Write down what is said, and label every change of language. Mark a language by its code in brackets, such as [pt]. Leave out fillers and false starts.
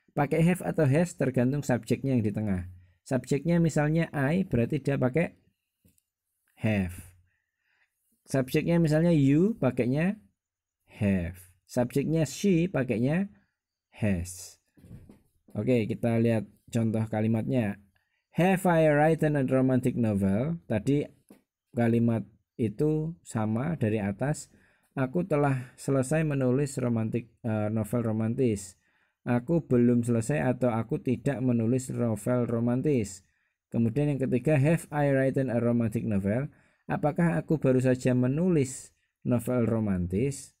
[id] Pakai have atau has tergantung subjeknya yang di tengah. Subjeknya misalnya I, berarti dia pakai have. Subjeknya misalnya you, pakainya have. Subjeknya she, pakainya has. Oke, kita lihat contoh kalimatnya. [en] Have I written a romantic novel? [id] Tadi kalimat itu sama dari atas. Aku telah selesai menulis novel romantis. Aku belum selesai atau aku tidak menulis novel romantis. Kemudian yang ketiga, [en] have I written a romantic novel? [id] Apakah aku baru saja menulis novel romantis?